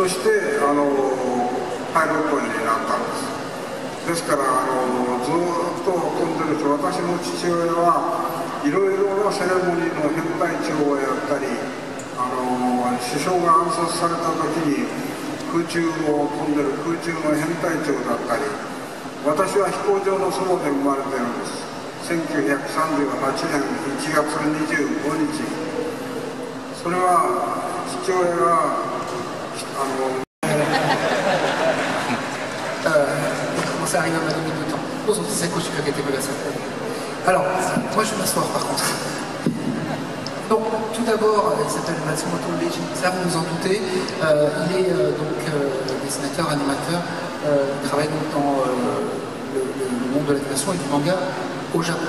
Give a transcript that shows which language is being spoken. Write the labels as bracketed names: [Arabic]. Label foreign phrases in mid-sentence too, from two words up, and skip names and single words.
[Japanese] そしてパイロットになったんです。ですからずっと飛んでると、私の父親はいろいろなセレモニーの編隊長をやったり、首相が暗殺された時に空中を飛んでる空中の編隊長だったり、私は飛行場のそばで生まれてるんです。1938年1月25日。それは父親が [French] Alors, moi je vais m'asseoir par contre. Donc, tout d'abord, il s'appelle Matsumoto Leiji, ça vous en doutez. Il est donc dessinateur, animateur, il travaille donc dans le monde de l'animation et du manga au Japon.